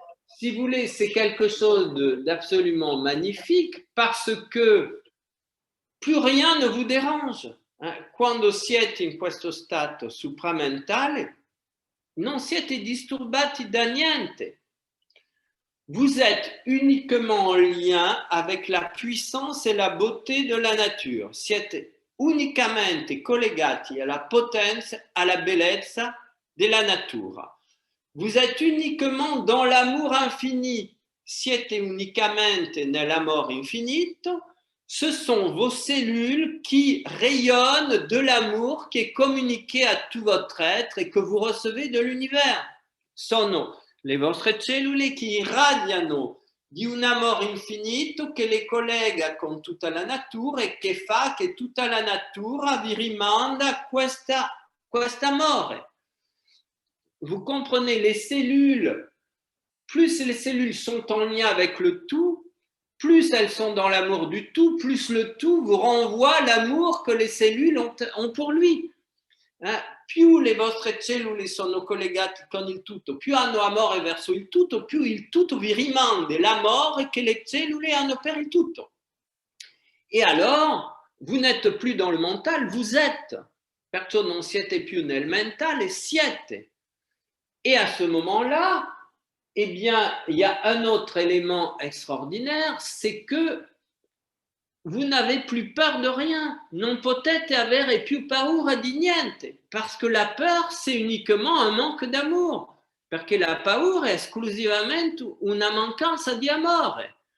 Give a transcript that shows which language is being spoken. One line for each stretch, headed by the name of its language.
French: Si vous voulez, c'est quelque chose d'absolument magnifique parce que plus rien ne vous dérange.
Italian: Quando siete in questo stato supramentale, non siete disturbati da niente.
French: Vous êtes uniquement en lien avec la puissance et la beauté de la nature.
Italian: Siete unicamente collegati alla potenza, alla bellezza della natura.
French: Vous êtes uniquement dans l'amour infini.
Italian: Siete unicamente nell'amore infinito.
French: Ce sont vos cellules qui rayonnent de l'amour qui est communiqué à tout votre être et que vous recevez de l'univers.
Italian: Sono le vostre cellule che irradiano di un amore infinito che le collega con tutta la natura e che fa che tutta la natura vi rimanda quest'amore.
French: Vous comprenez, les cellules, plus les cellules sont en lien avec le tout, plus elles sont dans l'amour du tout, plus le tout vous renvoie l'amour que les cellules ont pour lui.
Italian: Più le vostre cellule sono collegate con il tutto, più hanno amore verso il tutto, più il tutto vi rimanda l'amore che le cellule hanno per il tutto.
French: Et alors, vous n'êtes plus dans le mental, vous êtes.
Italian: Perciò non siete più nel mentale, siete.
French: Et à ce moment-là, eh bien, il y a un autre élément extraordinaire, c'est que vous n'avez plus peur de rien.
Italian: Non potete avere più paura di niente.
French: Parce que la peur, c'est uniquement un manque d'amour.
Italian: Perché la paura è esclusivamente una mancanza di amore.